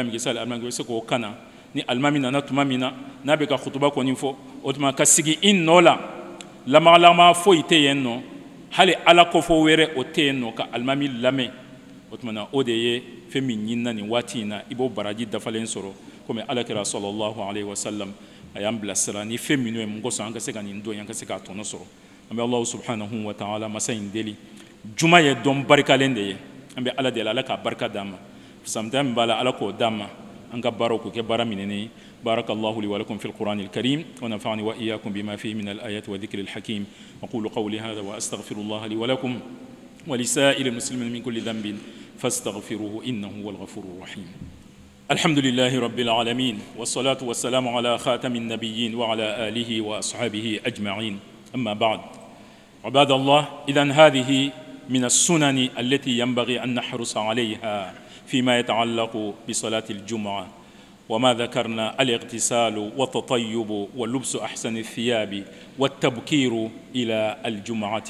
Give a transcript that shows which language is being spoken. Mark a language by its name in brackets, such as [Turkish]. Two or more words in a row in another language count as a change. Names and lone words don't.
[Bambara] min kɛ sali alimami i bɛ se k'o kana ni alimami nana tuma min na n'a bɛ ka kutuba kɔni fɔ o tuma ka sigi i nɔ la lamagalama foyi tɛ yen nɔ hali ala kɔfɔ wɛrɛ o tɛ yen nɔ ka alimami lamɛn o tuma na o de ye fɛn min ɲinina nin waati in na i b'o baraji dafalen sɔrɔ komi alakira [Arabic] صلى الله عليه وسلم [Bambara] a y'an bilasira ni fɛn minnu ye mun kosɔn an ka se ka nin dɔn an ka se k'a tɔnɔ sɔrɔ an bɛ [Arabic] الله سبحانه وتعالى [Bambara] masa in deli juma ye dɔn barikalen de ye an bɛ ala deli ala k'a barika d'an ma fisamantiya min b'a la ala k'o d'an ma an ka baaraw k'o kɛ baara minɛnen ye [Arabic] بارك الله لي ولكم في القرآن الكريم ونفعني وإياكم بما فيه من الآيات وذكر الحكيم أقول قولي هذا وأستغفر الله لي ولكم ولسائر المسلمين من كل ذنب فاستغفروه إنه هو الغفور الرحيم الحمد لله رب العالمين والصلاة والسلام على خاتم النبيين وعلى آله وأصحابه أجمعين أما بعد عباد الله إذن هذه من السنن التي ينبغي أن نحرص عليها فيما يتعلق بصلاة الجمعة وما ذكرنا الاغتسال والتطيب ولبس أحسن الثياب والتبكير إلى الجمعة.